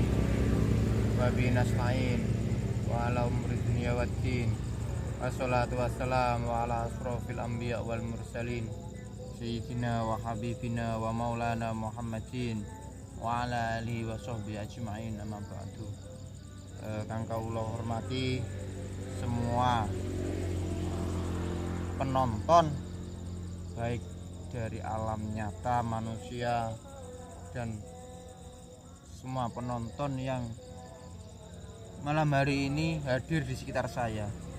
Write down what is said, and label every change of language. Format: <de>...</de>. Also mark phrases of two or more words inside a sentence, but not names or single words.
<ar>وبه نستعين وعلى أمور الدنيا والدين. والصلاة والسلام على أشرف الأنبياء والمرسلين سيدنا وحبيبنا ومولانا محمد وعلى آله وصحبه أجمعين. أما بعد.</ar> <jv>Kang kawula hormati</jv> <id>semua penonton, baik dari alam nyata manusia dan semua penonton yang malam hari ini hadir di sekitar saya.</id>